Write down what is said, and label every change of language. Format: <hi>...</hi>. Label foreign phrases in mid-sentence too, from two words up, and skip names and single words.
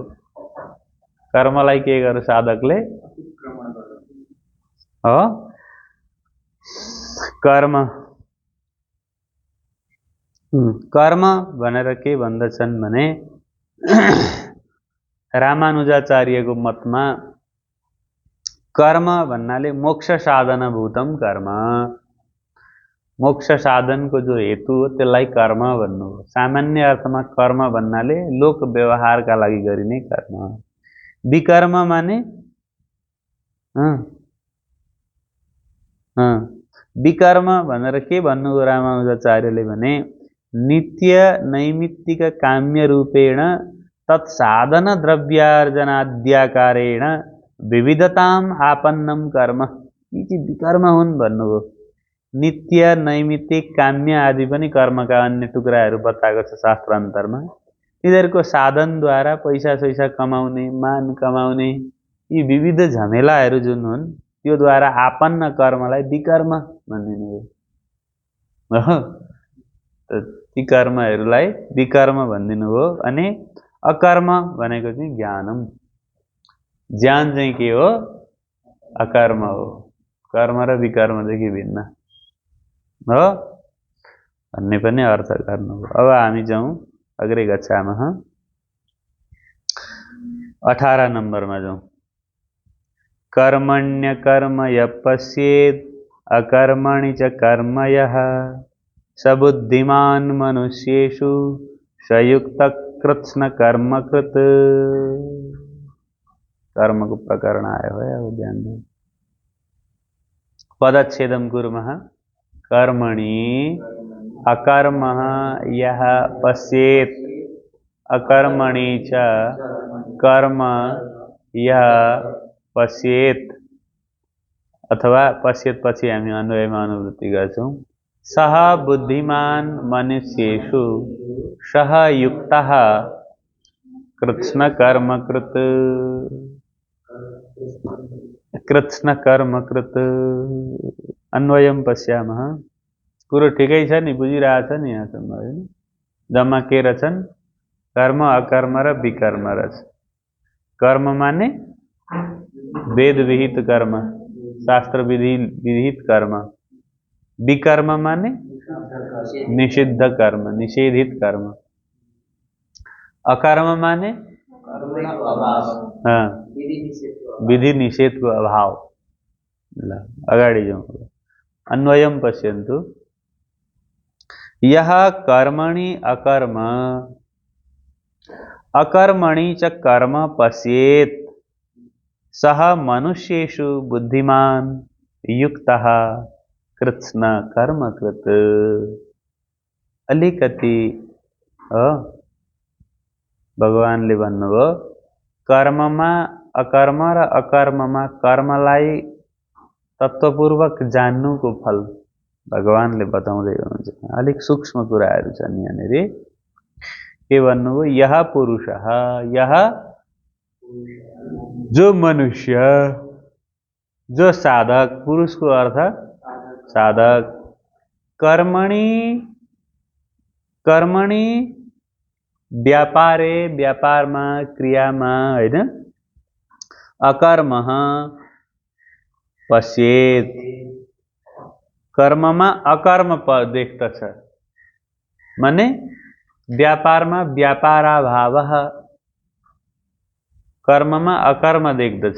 <ne>कर्मलाई के गर्यो साधकले हो, कर्म कर्म भनेर के भन्दछन् भने रामानुजाचार्यको मतमा कर्म भन्नाले</ne> <sa>मोक्ष साधन भूतम कर्म,</sa> <ne>मोक्ष साधनको जो हेतु हो त्यसलाई कर्म भन्नु हो। सामान्य अर्थमा कर्म भन्नाले लोक व्यवहारका लागि गरिने कर्म। विकर्म माने विकर्म भनेर के भन्नु हो रामानुजाचार्यले भने</ne> <sa>नित्य नैमित्तिक काम्य रूपेण तत्साधन द्रव्यार्जनाद्याकारेण विविधताम आपन्नम कर्म,</sa> <ne>यी चाहिँ विकर्म हुन् भन्नुभयो। नित्य नैमित्तिक काम्य आदि पनि कर्मका अन्य टुक्राहरू बताएको छ शास्त्रान्तरमा। यिनीहरूको साधनद्वारा पैसा सैसा कमाउने, मान कमाउने, यी विविध झमेलाहरू जुन हुन् त्योद्वारा आपन्न कर्मलाई विकर्म भनिने हो। ती कर्महरूलाई विकर्म भनिदिनु हो। अनि अकर्म भनेको चाहिँ ज्ञानम, ज्ञान चाहिँ के हो, अकर्म हो। कर्म र विकर्म चाहिँ भिन्न हो भन्ने पनि अर्थ गर्नु हो। अब हामी जाउँ</ne> <sa>अग्रे गच्छामः,</sa> <ne>18 नम्बरमा जाउँ।</ne> <sa>कर्मण्य कर्म यः पश्येत् अकर्मणि च कर्म यः स बुद्धिमान् मनुष्येषु स युक्तः कृत्स्न कर्मकृत्।</sa> <ne>कर्मको प्रकरण आयो है, अब ध्यान देऊ।</ne> <sa>पदच्छेदं कुर्मः। कर्मणि अकर्मः यः पश्येत् अकर्मणि च कर्म यः पश्येत्, अथवा पश्येत्</sa> <ne>पछि हामी अन्वयमा अनुवृत्ति गर्छौं।</ne> <sa>सः बुद्धिमान् मनुष्येषु सः युक्तः कृत्स्न कर्मकृत्, कृत्स्न कर्मकृत्। अन्वयम पश्यामः।</sa> <ne>कुरो ठिकै छ नि, बुझिरहेछ नि यहाँसम्म हैन? जम्मा के रहेछन्? कर्म अकर्म र विकर्म रहेछ। कर्म माने वेद विहित कर्म, शास्त्र विहित कर्म। विकर्म माने निषिद्ध कर्म, निषेधित कर्म। अकर्म माने विधि निषेधको अभाव। ल अगाडि जाउँ।</ne> <sa>अन्वयम पश्यन्तु। यः कर्मणि अकर्म अकर्मणि च कर्म पश्येत् सः मनुष्येषु बुद्धिमान् युक्तः कृत्स्न कर्मकृत्।</sa> <ne>अलिकति भगवानले भन्नुभयो कर्ममा अकर्म र अकर्ममा कर्मलाई तत्त्वपूर्वक जान्नुको फल भगवानले बताउँदै हुनुहुन्छ। अलिक सूक्ष्म कुराहरू छन् यहाँनिर। के भन्नुभयो?</ne> <hi>यह पुरुषः, यह जो मनुष्य, जो साधक,</hi> <ne>पुरुषको अर्थ साधक,</ne> <sa>कर्मणि कर्मणि व्यापारे,</sa> <ne>व्यापारमा, क्रियामा हैन,</ne> <sa>अकर्मः पश्येत्,</sa> <ne>कर्ममा अकर्म देख्दछ। माने व्यापारमा व्यापाराभावः, कर्ममा अकर्म देख्दछ।</ne>